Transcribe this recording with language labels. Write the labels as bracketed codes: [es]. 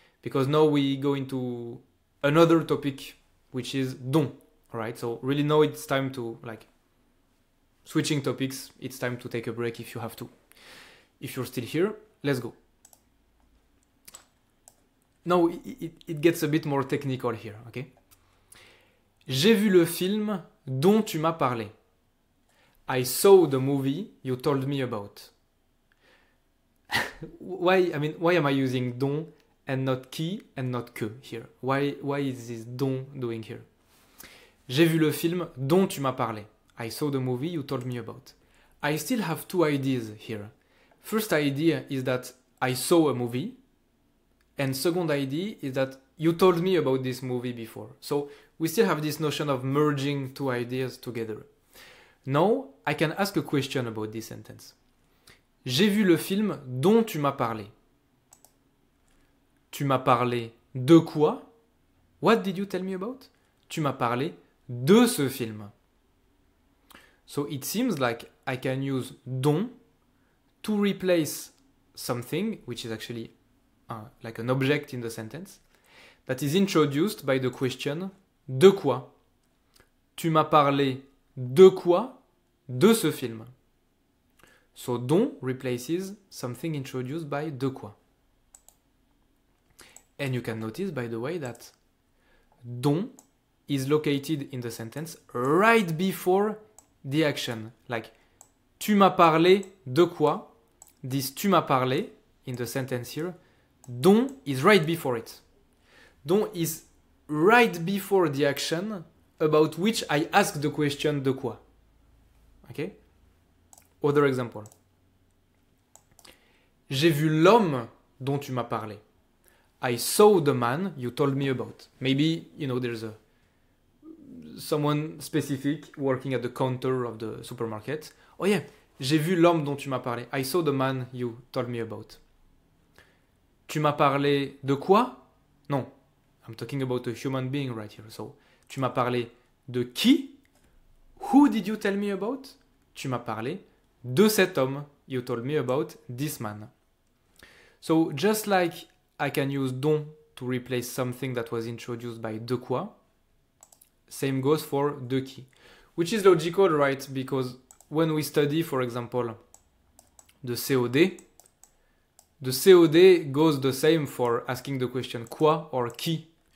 [en] Because now we go into another topic, which is don. Alright, so really now it's time to, like, switching topics, it's time to take a break if you have to. If you're still here, let's go. Now it gets a bit more technical here, okay? [fr] J'ai vu le film dont tu m'as parlé. [en] I saw the movie you told me about. Why am I using don and not qui and not que here? Why is this don doing here? [fr] J'ai vu le film dont tu m'as parlé. [en] I saw the movie you told me about. I still have two ideas here. First idea is that I saw a movie. And second idea is that you told me about this movie before. So we still have this notion of merging two ideas together. Now, I can ask a question about this sentence. [fr] J'ai vu le film dont tu m'as parlé. Tu m'as parlé de quoi? [en] What did you tell me about? [fr] Tu m'as parlé de ce film. [en] So it seems like I can use dont to replace something, which is actually like an object in the sentence, that is introduced by the question de quoi? [fr] Tu m'as parlé de quoi? De ce film. [en] So dont replaces something introduced by de quoi. And you can notice, by the way, that dont is located in the sentence right before the action. [fr] Like, tu m'as parlé de quoi? [en] This [fr] tu m'as parlé [en] in the sentence here, dont is right before it. Dont is right before the action about which I ask the question de quoi. Okay? Other example. [fr] J'ai vu l'homme dont tu m'as parlé. [en] I saw the man you told me about. Maybe, there's someone specific working at the counter of the supermarket. Oh yeah, [fr] j'ai vu l'homme dont tu m'as parlé. [en] I saw the man you told me about. [fr] Tu m'as parlé de quoi? Non. [en] I'm talking about a human being right here. So, [fr] tu m'as parlé de qui? [en] Who did you tell me about? [fr] Tu m'as parlé de cet homme. [en] You told me about this man. So, just like I can use dont to replace something that was introduced by de quoi, same goes for de qui. Which is logical, right? Because when we study, for example, the COD goes the same for asking the question quoi or qui.